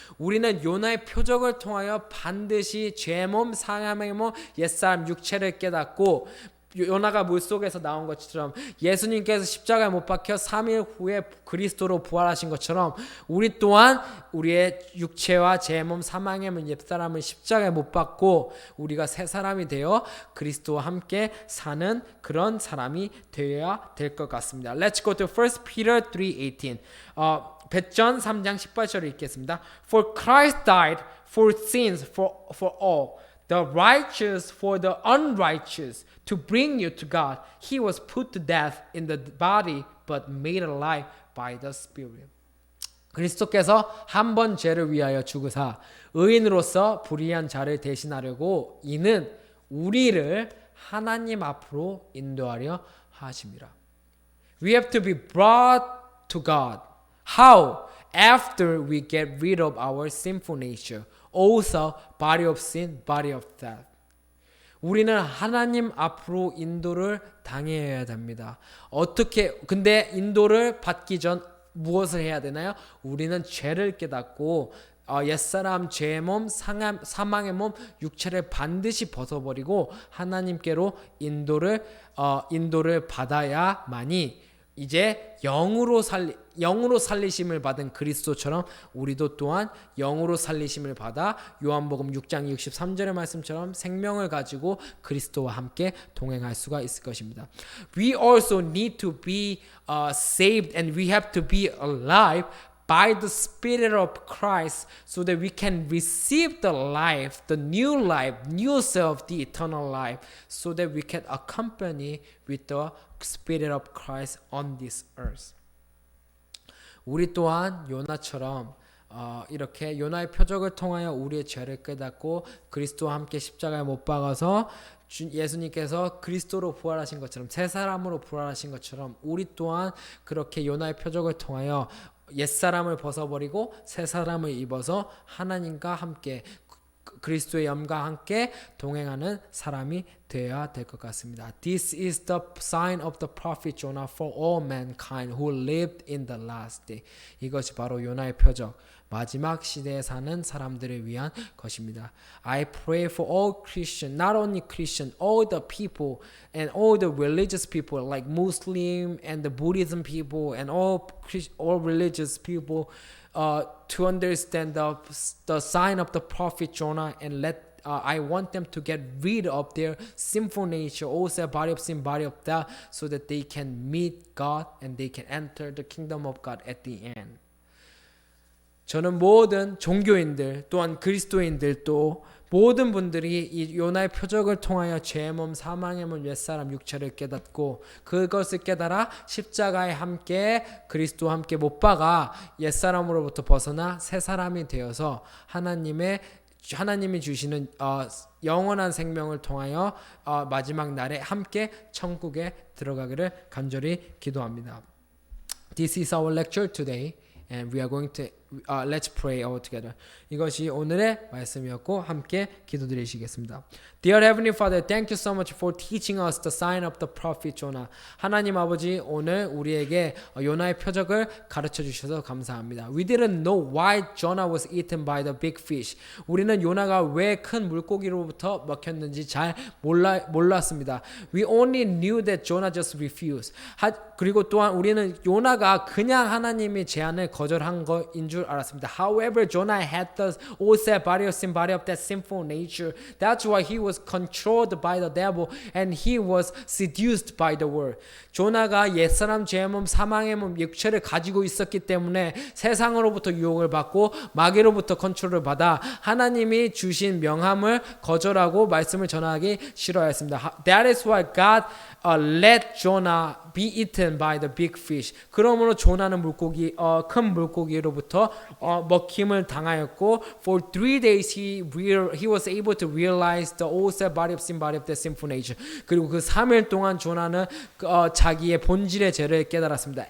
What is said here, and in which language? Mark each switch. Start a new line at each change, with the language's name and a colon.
Korean: 우리는 요나의 표적을 통하여 반드시 죄의 몸, 사람의 몸, 옛사람 육체를 깨닫고 요나가 물속에서 나온 것처럼 예수님께서 십자가에 못 박혀 3일 후에 그리스도로 부활하신 것처럼 우리 또한 우리의 육체와 제 몸 사망의 몸 옛사람을 십자가에 못 박고 우리가 새 사람이 되어 그리스도와 함께 사는 그런 사람이 되어야 될 것 같습니다.
English: Let's go to 1 Peter 3:18.
Korean: 베전 3장 18절을 읽겠습니다.
English: For Christ died for sins for all, the righteous for the unrighteous, to bring you to God. He was put to death in the body, but made alive by the Spirit.
Korean: 그리스도께서 한 번 죄를 위하여 죽으사 의인으로서 불의한 자를 대신하려고 이는 우리를 하나님 앞으로 인도하려 하심이라.
English: We have to be brought to God. How? After we get rid of our sinful nature, also body of sin, body of death.
Korean: 우리는 하나님 앞으로 인도를 당해야 됩니다. 근데 인도를 받기 전 무엇을 해야 되나요? 우리는 죄를 깨닫고 옛사람, 죄의 몸, 사망의 몸, 육체를 반드시 벗어버리고 하나님께로 인도를 받아야만이 이제 영으로 살리심을 받은 그리스도처럼 우리도 또한 영으로 살리심을 받아 요한복음 6장 63절의 말씀처럼 생명을 가지고 그리스도와 함께 동행할 수가 있을 것입니다.
English: We also need to be saved and we have to be alive by the Spirit of Christ so that we can receive the life, the new self, the eternal life, so that we can accompany with the Spirit of Christ on this earth.
Korean: 우리 또한 요나처럼 이렇게 요나의 표적을 통하여 우리의 죄를 깨닫고 그리스도와 함께 십자가에 못 박아서 예수님께서 그리스도로 부활하신 것처럼 새 사람으로 부활하신 것처럼 우리 또한 그렇게 요나의 표적을 통하여 옛사람을 벗어버리고 새 사람을 입어서 하나님과 함께 그리스도의 영과 함께 동행하는 사람이 되어야 될 것 같습니다.
English: This is the sign of the prophet Jonah for all mankind who lived in the last day.
Korean: 이것이 바로 요나의 표적, 마지막 시대에 사는 사람들을 위한 것입니다.
English: I pray for all Christian, not only Christian, all the people and all the religious people like Muslim and the Buddhism people and all religious people to understand the sign of the prophet Jonah and I want them to get rid of their sinful nature, also body of sin, body of death, so that they can meet God and they can enter the kingdom of God at the end.
Korean: 저는 모든 종교인들 또한 그리스도인들도 모든 분들이 이 요나의 표적을 통하여 죄의 몸 사망의 몸 옛사람 육체를 깨닫고 그것을 깨달아 십자가에 함께 그리스도와 함께 못 박아 옛사람으로부터 벗어나 새 사람이 되어서 하나님이 주시는 영원한 생명을 통하여 마지막 날에 함께 천국에 들어가기를 간절히 기도합니다.
English: This is our lecture today. And we are going to let's pray all together.
Korean: 이것이 오늘의 말씀이었고 함께 기도드리시겠습니다.
English: Dear Heavenly Father, thank you so much for teaching us the sign of the prophet Jonah.
Korean: 하나님 아버지, 오늘 우리에게 요나의 표적을 가르쳐 주셔서 감사합니다.
English: We didn't know why Jonah was eaten by the big fish.
Korean: 우리는 요나가 왜 큰 물고기로부터 먹혔는지 잘 몰랐습니다.
English: We only knew that Jonah just refused.
Korean: 그리고 또한 우리는 요나가 그냥 하나님의 제안을 거절한 거인 줄 알았습니다.
English: However, Jonah had the old body of sin, body of that sinful nature. That's why he was controlled by the devil and he was seduced by the world.
Korean: 조나가 옛사람 죄의 몸 사망의 몸 육체를 가지고 있었기 때문에 세상으로부터 유혹을 받고 마귀로부터 컨트롤을 받아 하나님이 주신 명함을 거절하고 말씀을 전하기 싫어했습니다.
English: That is why God let Jonah be eaten by the big fish.
Korean: 그러므로 조나는 큰 물고기로부터 먹힘을 당하였고
English: for 3 days he was able to realize the old body of sin, body of the sinful nature.
Korean: 그리고 그 3일 동안 조나는 자기의 본질의 죄를 깨달았습니다.